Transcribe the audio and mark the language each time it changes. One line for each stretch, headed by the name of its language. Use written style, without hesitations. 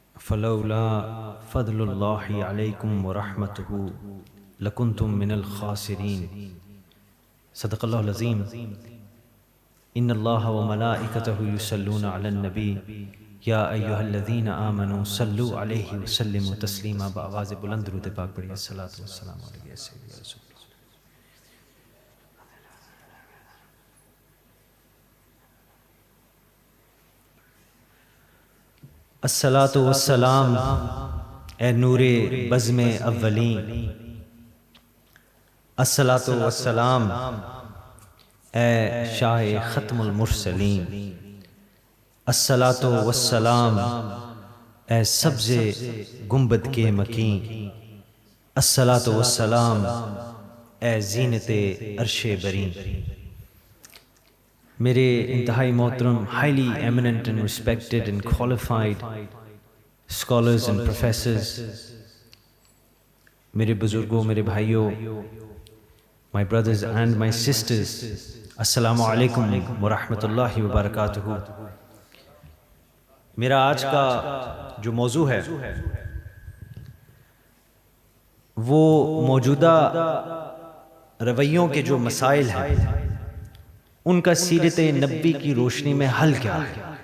Arabic: فلولا فضل الله عليكم ورحمته لكنتم من الخاسرين صدق الله العظيم ان الله وملائكته يصلون على النبي یا ایھا الذین آمنوا صلوا علیہ وسلموا تسلیما.
Urdu: بآواز بلند درود پاک پڑھیے
Arabic: الصلاۃ والسلام علیہ سیدنا رسول اللہ.
Urdu: الصلاۃ والسلام اے نور بزم اولین، الصلاۃ والسلام اے شاہ ختم المرسلین، الصلاۃ والسلام اے سبز گنبد کے مکین، الصلاۃ والسلام اے زینت عرش برین. میرے انتہائی محترم
English: highly eminent and respected and qualified scholars and professors،
Urdu: میرے بزرگوں، میرے بھائیوں،
English: my brothers and my sisters،
Urdu: السلام علیکم ورحمۃ اللہ وبرکاتہ. میرا آج کا جو موضوع ہے وہ موجودہ رویوں کے جو مسائل ہیں ان کا سیرت نبوی کی روشنی میں حل کیا ہے.